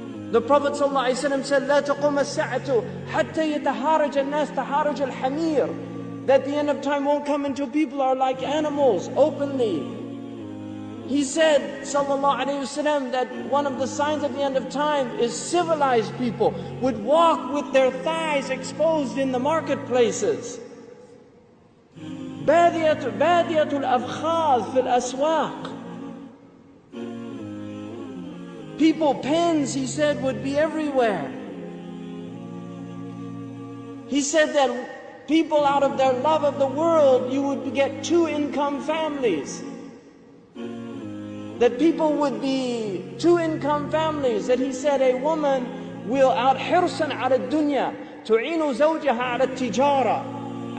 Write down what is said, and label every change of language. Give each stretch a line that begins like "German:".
English: The Prophet ﷺ said,
Arabic: لا تقوم الساعة حتى يتهارج الناس تهارج الحمير.
English: That the end of time won't come until people are like animals openly. He said, sallallahu alayhi wasallam, that one of the signs of the end of time is civilized people would walk with their thighs exposed in the marketplaces.
Arabic: بادية الأفخاذ في الأسواق.
English: People, pens, he said, would be everywhere. He said that people, out of their love of the world, you would get two-income families. That people would be two-income families. That he said a woman will out
Arabic: حرصا على الدنيا تعين زوجها على التجارة.